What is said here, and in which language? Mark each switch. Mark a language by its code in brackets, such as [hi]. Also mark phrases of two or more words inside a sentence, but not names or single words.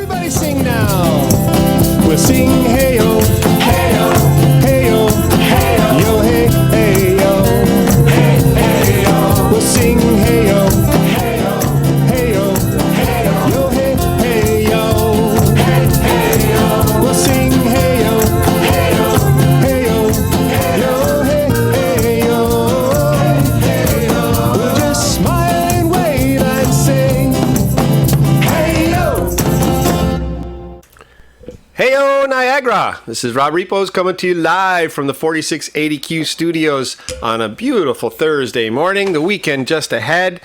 [en] sing now. We'll sing Heyo, Heyo, Heyo, Heyo, yo, hey, hey, yo, hey, hey, yo. We'll sing Heyo, Heyo, Heyo, Heyo, yo, hey, hey, yo, hey, hey, yo. We'll sing Heyo, Heyo, Heyo, yo, hey, hey, yo, hey, yo. We'll just smile and wave and sing Heyo. Heyo Niagara! This is Rob Repos coming to you live from the 4680Q studios on a beautiful Thursday morning, the weekend just ahead.